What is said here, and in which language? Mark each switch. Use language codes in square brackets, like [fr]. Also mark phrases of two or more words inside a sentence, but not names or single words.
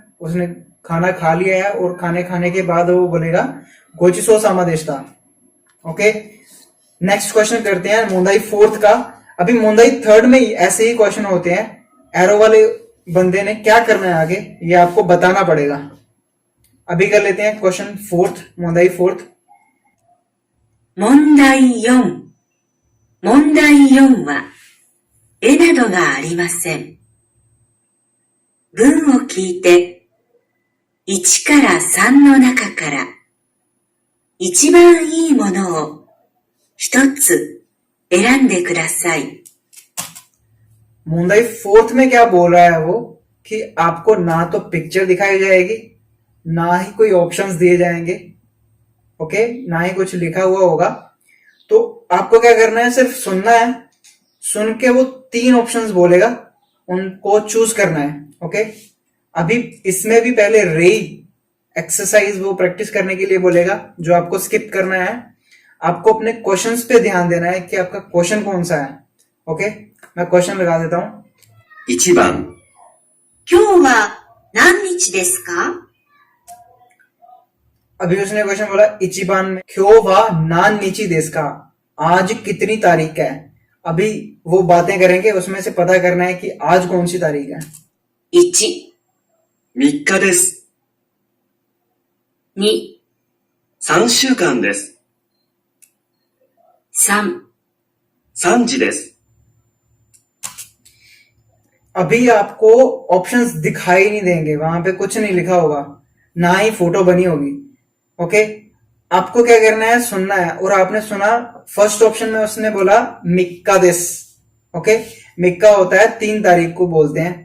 [hi] उसने खाना खा लिया है और खाने के बाद वो बोलेगा [ja] ごちそうさまでした. [hi] ओके, [en] next question [hi] करते हैं मोंदाई फोर्थ का। अभी मोंदाई थर्ड में ऐसे ही क्वेश्चन होते हैं। एरो वाले बंदे ने क्या करना है आगे, ये आपको बताना पड़ेगा। अभी कर लेते हैं [en] question fourth, [hi] मोंदाई फोर्थ। [ja] 問題4。問題4は、絵などがありません。文を聞いて、1から3の中から、一番いいものを一つ選んでください。 [hi] मुंदाई फोर्थ में क्या बोल रहा है वो कि आपको ना तो पिक्चर दिखाई जाएगी, ना ही कोई ऑप्शंस दिए जाएंगे। ओके, ना ही कुछ लिखा हुआ होगा। तो आपको क्या करना है, सिर्फ सुनना है। सुन के वो 3 ऑप्शंस बोलेगा, उनको चूज करना है। ओके, अभी इसमें भी पहले रे एक्सरसाइज वो प्रैक्टिस करने के लिए बोलेगा, जो आपको स्किप करना है। आपको अपने क्वेश्चंस पे ध्यान देना है कि आपका क्वेश्चन कौन सा है। ओके, मैं क्वेश्चन लगा देता हूं। [ja] 1 番、今日は何日ですか？ [hi] अभी उसने क्वेश्चन बोला इचिबान में [ja] 今日は何日ですか, [hi] आज कितनी तारीख है। अभी वो बातें करेंगे, उसमें से पता करना है कि आज कौन सी तारीख है। [ja] 1、 3 日です。 2、 3週間です。 3、 3時です。 [hi] अभी आपको ऑप्शंस दिखाई नहीं देंगे, वहां पे कुछ नहीं लिखा होगा, ना ही फोटो बनी होगी। ओके, आपको क्या करना है, सुनना है। और आपने सुना [en] first option [hi] में उसने बोला [ja] 三日です. [hi] ओके, मिक्का होता है 3 तारीख को बोलते हैं।